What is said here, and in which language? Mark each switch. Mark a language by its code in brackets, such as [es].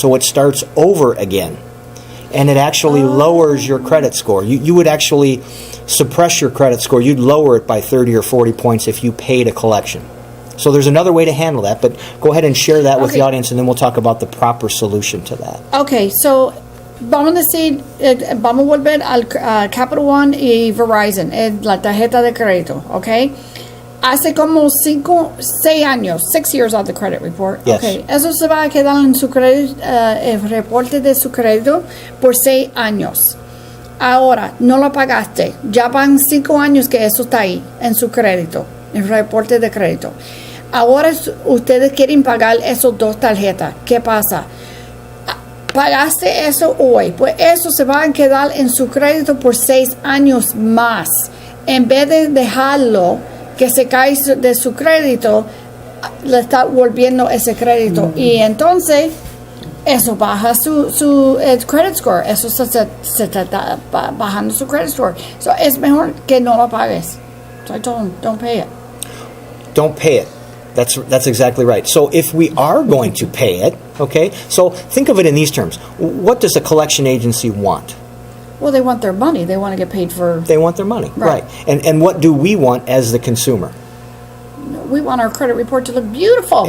[en] So it starts over again, and it actually lowers your credit score. You would actually suppress your credit score. You'd lower it by 30 or 40 points if you paid a collection. So there's another way to handle that, but go ahead and share that with the audience, and then we'll talk about the proper solution to that. [es] Okay, so vamos a decir, vamos a volver al Capital One y Verizon, la tarjeta de crédito, ¿ok? Hace como 6 años, [en] 6 years on the credit report. Yes. [es] Okay, eso se va a quedar en su crédito, el reporte de su crédito por 6 años. Ahora, no lo pagaste, ya van 5 años que eso está ahí, en su crédito, el reporte de crédito. Ahora ustedes quieren pagar esos 2 tarjetas. ¿Qué pasa? Pagaste eso hoy, pues eso se va a quedar en su crédito por 6 años más. En vez de dejarlo que se cae de su crédito, le está volviendo ese crédito. Y entonces, eso baja su credit score. Eso se está bajando su credit score. So, es mejor que no lo pagues. [en] So don't pay it. Don't pay it. That's exactly right. So if we are going to pay it, okay, so think of it in these terms. What does a collection agency want? Well, they want their money. They want to get paid for... They want their money, Right. And what do we want as the consumer? We want our credit report to look beautiful.